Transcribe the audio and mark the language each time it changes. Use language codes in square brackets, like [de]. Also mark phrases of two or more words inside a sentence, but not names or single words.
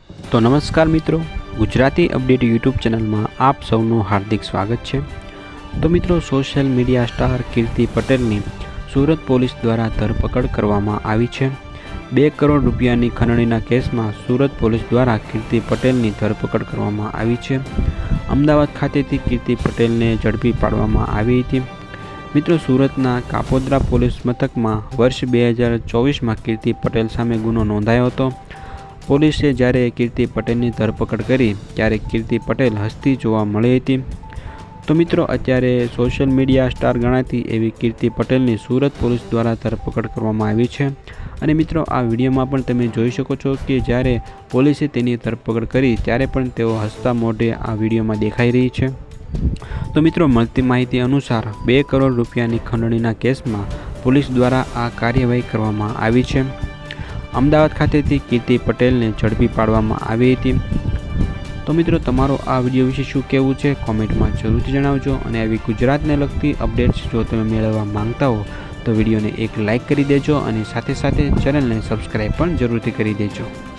[hi] तो नमस्कार मित्रों, गुजराती अपडेट यूट्यूब चैनल में आप सौનું हार्दिक स्वागत है। [gu] તો મિત્રો, [en] social media star [gu] કીર્તિ પટેલની સૂરત પોલીસ દ્વારા ધરપકડ કરવામાં આવી છે। 2 કરોડ રૂપિયાની खंडણીના કેસમાં સૂરત પોલીસ દ્વારા કીર્તિ પટેલની ધરપકડ કરવામાં આવી છે। અમદાવાદ ખાતેથી કીર્તિ પટેલને ઝડપી પાડવામાં આવી હતી। મિત્રો, સૂરતના કાપોદ્રા પોલીસ મથકમાં વર્ષ 2024 માં કીર્તિ પટેલ સામે ગુનો નોંધાયો હતો। पोलीसे જ્યારે कीर्ति पटेलની ધરપકડ કરી ત્યારે कीर्ति पटेल હસતી જોવા મળી હતી। તો મિત્રો, અત્યારે [en] social media star [gu] ગણાતી એવી कीर्ति પટેલની સુરત પોલીસ દ્વારા ધરપકડ કરવામાં આવી છે। અને મિત્રો, આ વિડીયોમાં પણ તમે જોઈ શકો છો કે જ્યારે પોલીસે તેની ધરપકડ કરી ત્યારે પણ તેઓ હસતા મોઢે આ વિડીયોમાં દેખાઈ રહી છે। તો મિત્રો, મળતી માહિતી અનુસાર 2 કરોડ રૂપિયાની ખંડણીના કેસમાં પોલીસ દ્વારા આ કાર્યવાહી કરવામાં આવી છે। અમદાવાદ ખાતેથી કીર્તિ પટેલને ઝડપી પાડવામાં આવી હતી। તો મિત્રો, તમારો આ વિડિયો વિષે શું કહેવું છે કૉમેન્ટ માં જરૂરથી જણાવજો। અને આવી ગુજરાતને લગતી અપડેટ્સ જો તમે મેળવવા માંગતા હો તો વિડિયોને એક લાઇક કરી દેજો અને સાથે સાથે ચેનલને સબ્સ્ક્રાઇબ પણ જરૂરથી કરી દેજો अने साथे साथे चेनलने सब्सक्राइब पण जरूरथी करी देजो।